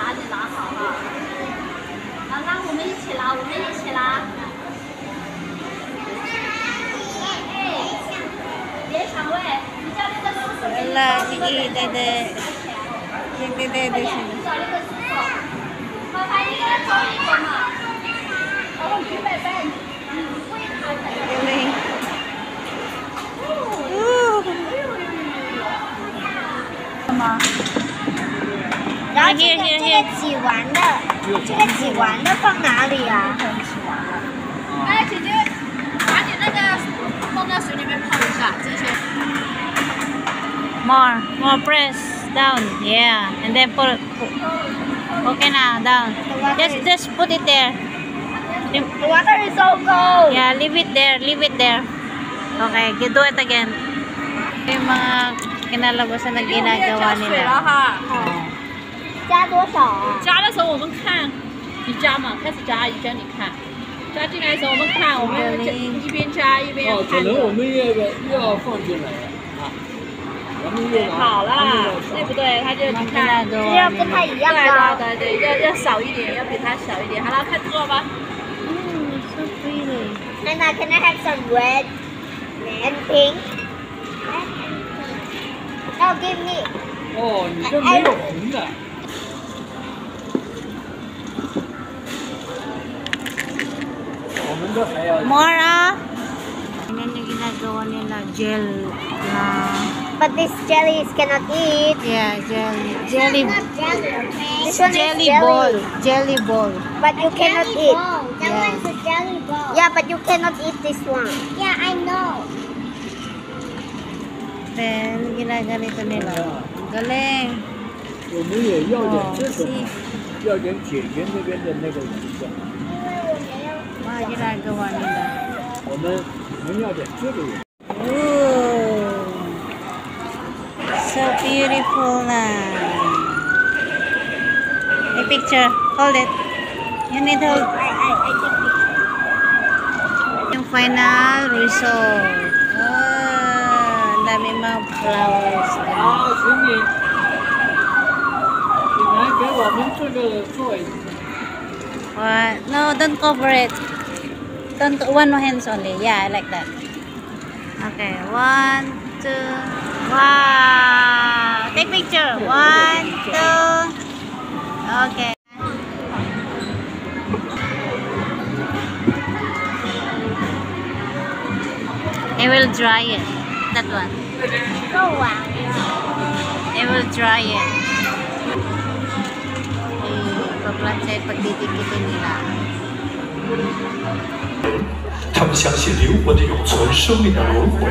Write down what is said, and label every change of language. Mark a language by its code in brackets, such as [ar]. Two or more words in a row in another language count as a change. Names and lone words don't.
[tl] Wala, nagdedede sila. Galing. [zh] 然后这个挤完的放哪里啊？哎，姐姐，把你那个放在水里面泡一下，这些。 [en] More press down, yeah, and then put. Okay na, down. Just put it there. The water is so cold. Yeah, leave it there. Leave it there. Okay, do it again. [tl] Yung mga kinalabasan na ginagawa [zh] 水 [tl] nila. [zh] 了哈。加多少啊？加的时候我们看，你加嘛，开始加，一加你看，加进来的时候我们看，我们一边加一边哦，可看着。能我们要放进来了啊，咱们又拿好了他们要，对不对？他就你看，这 [tl] Ginagawa [zh] 要跟它 [tl] nila. [zh] 一样高。对对对，要少一点，要比它小一点。好了，开始做吧。 [en] So pretty. And can I have some red and pink? Oh, give me. [zh] 哦，你这没有红的。我们这还要 [tl] More ah! Ano yung ginagawa nila? Gel na... [en] But this jelly cannot eat. Yeah, jelly. Jelly. Not jelly, okay? This one Jelly is jelly. ball. Jelly ball. But you cannot eat. That one's a jelly ball. Yeah, but you cannot eat this one. Yeah, I know. Then, [tl] ginaganito nila. Ang galing. [zh] 我们也要点这种 [en] see. [zh] 要点姐姐那边的那个颜色。 [tl] Mga ginagawa nila. [zh] 我们要点这个颜色。 [en] Ooh. So beautiful na. A picture. Hold it. You need to hold. [tl] Yung [en] final result. [tl] Ang dami mga flowers. [zh] 啊，请你来给我们这个做一下。 [en] What? No, don't cover it. Don't, one hands only. Yeah, I like that. Okay, 1, 2. Wow! Take picture. 1, 2. Okay. I will dry it. That one. Oh, wow. I will dry it. [tl] Paglansay pagdidikitin nila. [zh] 他们相信灵魂的永存，生命的轮回。